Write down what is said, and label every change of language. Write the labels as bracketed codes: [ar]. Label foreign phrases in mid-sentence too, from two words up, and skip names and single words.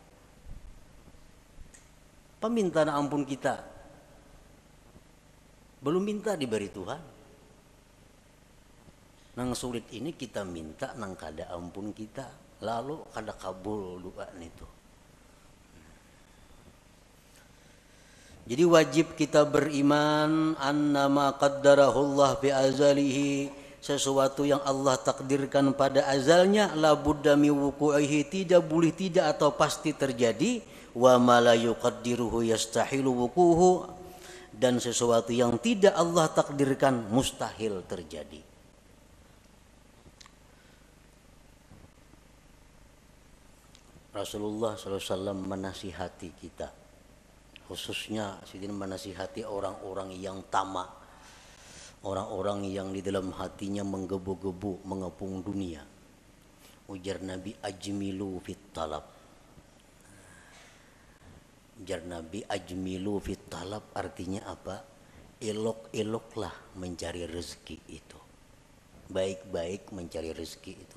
[id] Peminta ampun kita belum minta diberi Tuhan. [bjn] Nang sulit ini kita minta nang kada ampun kita, lalu kada kabul doa itu. [id] Jadi wajib kita beriman [ar] أنما قدره الله في أزله, [id] sesuatu yang Allah takdirkan pada azalnya [ar] لا بد من وقوعه, [id] tidak boleh tidak atau pasti terjadi, [ar] وما لا يقدره يستحيل وقوعه, [id] dan sesuatu yang tidak Allah takdirkan mustahil terjadi. Rasulullah SAW menasihati kita, khususnya sidin menasihati orang-orang yang tamak, orang-orang yang di dalam hatinya menggebu-gebu mengepung dunia. [ar] Ujar Nabi, أجملوا في الطلب. [id] Ujar Nabi, [ar] أجملوا في الطلب [id] artinya apa? Elok-eloklah mencari rezeki itu. Baik-baik mencari rezeki itu.